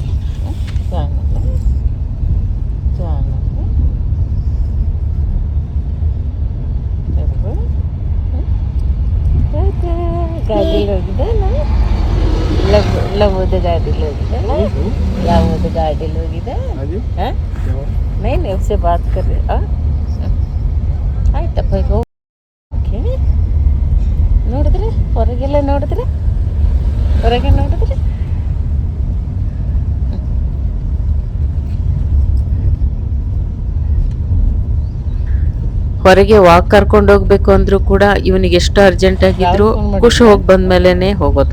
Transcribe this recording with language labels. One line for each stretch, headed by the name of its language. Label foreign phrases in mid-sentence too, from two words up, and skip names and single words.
Kannada: ಗಾಡಿಲಿ ಹೋಗಿದ್ದಲ್ಲ, ಲವ್ವದ ಗಾಡಿಲಿ ಹೋಗಿದ್ದಲ್ಲ, ಯಾವುದು ಗಾಡಿಲಿ ಹೋಗಿದೆ?
Hindi: हाँ जी,
Kannada: ಹಾಂ
Hindi: क्या हुआ? नहीं नहीं उससे बात कर रहे।
Kannada: ಆಯ್ತಪ್ಪ ಈಗ ಓಕೆ. ನೋಡಿದ್ರೆ ಹೊರಗೆಲ್ಲ ನೋಡಿದ್ರೆ ಹೊರಗೆ ನೋಡಿದ್ರೆ ಹೊರಗೆ ವಾಕ್ ಕರ್ಕೊಂಡು ಹೋಗ್ಬೇಕು ಅಂದ್ರೂ ಕೂಡ ಇವನಿಗೆ ಎಷ್ಟು ಅರ್ಜೆಂಟ್ ಆಗಿದ್ರು ಖುಷ್ ಹೋಗಿ ಬಂದ್ಮೇಲೆ ಹೋಗೋದು.